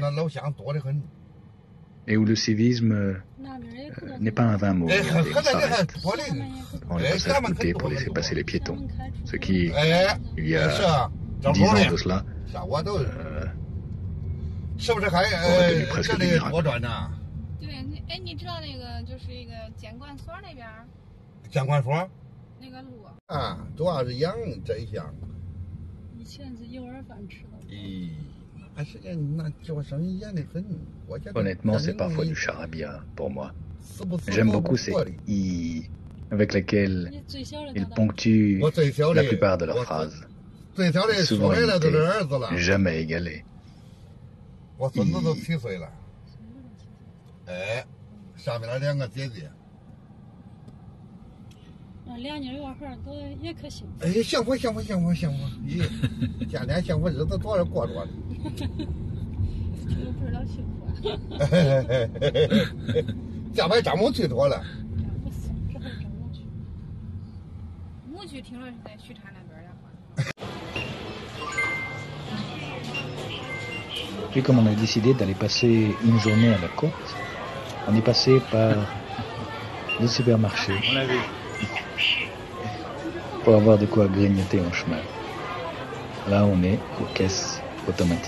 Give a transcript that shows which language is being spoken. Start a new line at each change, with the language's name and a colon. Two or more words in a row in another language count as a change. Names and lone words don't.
French: Et où le civisme n'est pas un vain mot, il s'arrête. On les passage goûter pour laisser passer les piétons. Ce qui, il y a 10 ans de cela, aurait tenu presque du miracle.
Chinese: 对，哎，你知道那个就是一个监管所那边儿监管所那个路啊，主要是养这项。以前是幼儿饭吃的。咦，那时间那做生意严得很。
French: Honnêtement, c'est parfois du charabia pour moi. J'aime beaucoup ces i avec lesquels ils ponctuent la plupart de leurs phrases. Souvent imités, jamais égalés.
Chinese: 我孙子都7岁了，哎，下面那2个姐姐。俩妞娃孩都也可幸福。哎，幸福！咦，天天幸福日子多着过着呢。这个不知道幸福啊。下回张某去妥了。不是，这回张某去。牧区听说是在许昌那边的话。
French: Puis comme on a décidé d'aller passer une journée à la côte, on est passé par le supermarché pour avoir de quoi grignoter en chemin. Là, on est aux caisses automatiques.